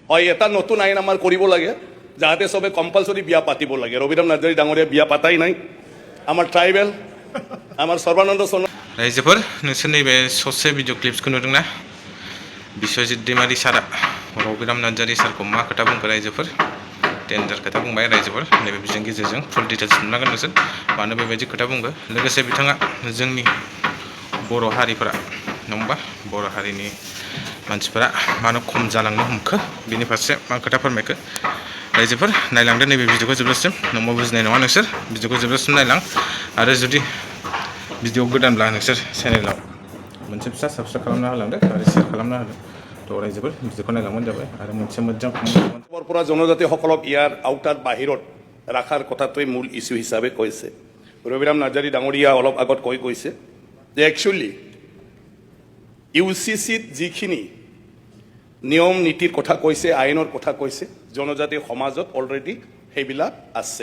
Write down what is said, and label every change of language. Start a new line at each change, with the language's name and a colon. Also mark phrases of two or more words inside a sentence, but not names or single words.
Assamese: হয় এটা নতুন আইন আমাৰ কৰিব লাগে যাতে সবে কম্পালসরি বিয়া পাতিব লাগে। ৰবিৰাম নাৰ্জাৰী ডাঙৰীয়া বিয়া পাতাই নাই। আমাৰ ট্ৰাইবেল আমাৰ সৰ্বানন্দ সোণোৱাল
Bodo: रायजोफोर नोंसोर नैबे ससे भिडिअ क्लिप्सखौ नुदोंना बिश्वजित दैमारी सारा रबिराम नार्जारी सारखौ मा खोथा बुंखो रायजोफोर डेन्जार खोथा बुंबाय रायजोफोर नैबे बिजोंनि गेजेरजों
English: full details
Bodo: मोननांगोन नोंसोर मानो बेबायदि खोथा बुंखो लोगोसे बिथाङा जोंनि बर' हारिफोरा नङा बर' हारिनि मानसिफोरा मानो खम जालांनो हमखो बिनि फारसे मा खोथा फोरमायखो रायजोफोर नायलांदो नैबे भिडिअखौ जोबजासिम नंबा बुजिनाय नङा नोंसोर भिडिअखौ जोबजासिम नायलां आरो जुदि भिडिअ गोदानब्ला नोंसोर चेनेलाव मोनसे फिसा साबस्क्राइब खालामना होलांदो आरो शेयार खालामना होदो तो रायजोफोर भिडिअखौ नायलांबानो जाबाय आरो मोनसे मोजां
Assamese: পৰা জনজাতিসকলক ইয়াৰ আউটাৰ বাহিৰত ৰাখাৰ কথাটোৱে মূল ইস্যু হিচাপে কৈছে। ৰবিৰাম নাৰ্জাৰী ডাঙৰীয়া অলপ আগত কৈছে যে একচুৱেলি ইউচিচিত যিখিনি নিয়ম নীতিৰ কথা কৈছে আইনৰ কথা কৈছে জনজাতি সমাজত অলৰেডি সেইবিলাক আছে।